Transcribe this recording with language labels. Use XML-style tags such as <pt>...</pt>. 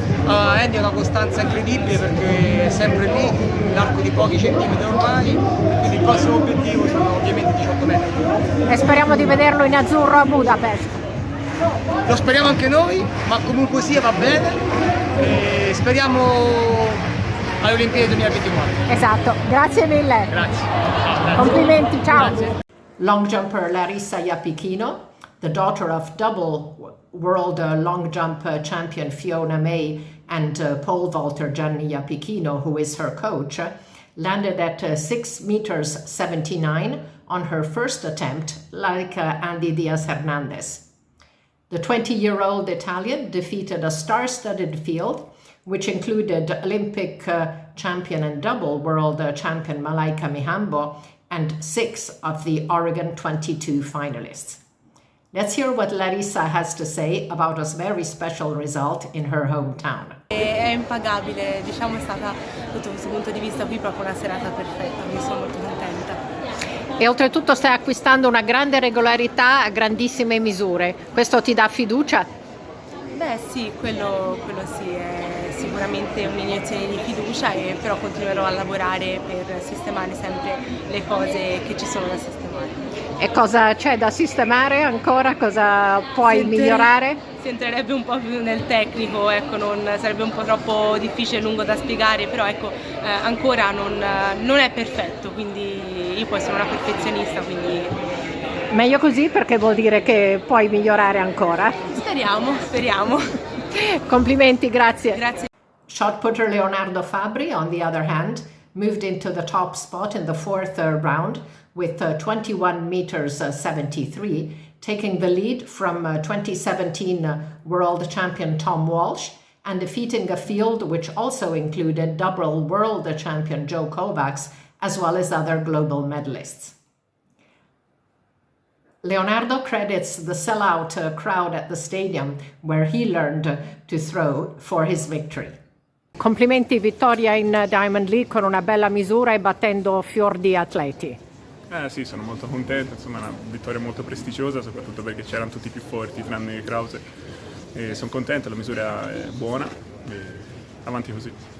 <it>Andy ha una costanza incredibile perché è sempre lì, l'arco di pochi centimetri ormai, quindi il prossimo obiettivo sono ovviamente 18 metri. E speriamo di vederlo in azzurro a Budapest. Lo speriamo anche noi, ma comunque sia va bene e speriamo alle Olimpiadi 2024. Esatto, grazie mille. Grazie. Complimenti, ciao. Grazie.</it> <en>Long jumper Larissa Iapichino, the daughter of double world long jump champion Fiona May and pole vaulter Gianni Iapichino, who is her coach, landed at 6 meters 79 on her first attempt, like Andy Diaz Hernandez. The 20-year-old Italian defeated a star-studded field, which included Olympic champion and double world champion Malaika Mihambo and 6 of the Oregon 22 finalists. Let's hear what Larissa has to say about a very special result in her hometown.</en> <it>È impagabile, diciamo è stata sotto questo punto di vista qui proprio una serata perfetta, quindi sono molto contenta. E oltretutto stai acquistando una grande regolarità a grandissime misure. Questo ti dà fiducia? Beh sì, quello sì, è sicuramente un'iniezione di fiducia e però continuerò a lavorare per sistemare sempre le cose che ci sono da sistemare. E cosa c'è da sistemare ancora? Cosa puoi migliorare? Si entrerebbe un po' più nel tecnico, ecco, sarebbe un po' troppo difficile e lungo da spiegare, però ecco, ancora non è perfetto, quindi io poi sono una perfezionista, quindi... Meglio così perché vuol dire che puoi migliorare ancora. Speriamo. Complimenti, grazie. Grazie.</it> <en>Shot putter Leonardo Fabri, on the other hand, moved into the top spot in the 4th round with 21 meters 73, taking the lead from 2017 world champion Tom Walsh and defeating a field which also included double world champion Joe Kovacs as well as other global medalists. Leonardo credits the sellout crowd at the stadium where he learned to throw for his victory.</en> <it>Complimenti, vittoria in Diamond League con una bella misura e battendo fior di atleti. Sì, sono molto contento, insomma è una vittoria molto prestigiosa, soprattutto perché c'erano tutti i più forti, tranne Krause. E sono contento, la misura è buona, e avanti così.</it>